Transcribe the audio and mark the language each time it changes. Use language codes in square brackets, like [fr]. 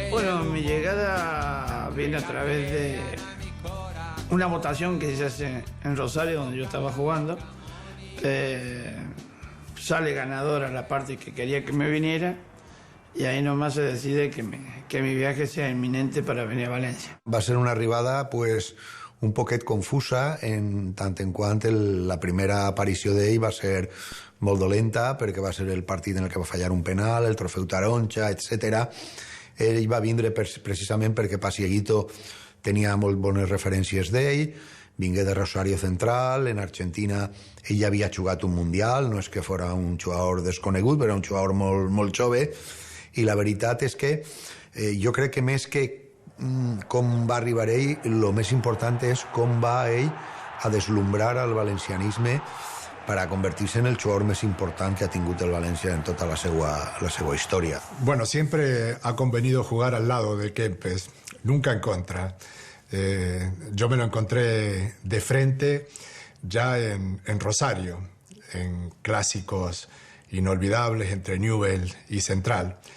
[es] Bueno, mi llegada viene a través de una votación que se hace en Rosario, donde yo estaba jugando. Sale ganadora la parte que quería que me viniera y ahí nomás se decide que mi viaje sea inminente para venir a Valencia. [ca] Va a ser una arribada, pues, un poquet confusa en tant en quant la primera aparició d'ell va ser molt dolenta perquè va ser el partit en el que va fallar un penal, el trofeu taronja, etc. Ell va vindre precisament perquè Pasieguito tenia molt bones referències d'ell, vingué de Rosario Central, en Argentina ell ja havia jugat un Mundial, no és que fora un jugador desconegut, però un jugador molt jove, i la veritat és que jo crec que més que com va arribar ell, el més important és com va ell a deslumbrar al valencianisme [es] para convertirse en el jugador más importante que ha [ca] tingut el Valencia en [es] toda [ca] la seva historia. [es] Bueno, siempre ha convenido jugar al lado de Kempes, nunca en contra. Yo me lo encontré de frente ya en Rosario, en clásicos inolvidables entre Newell y Central.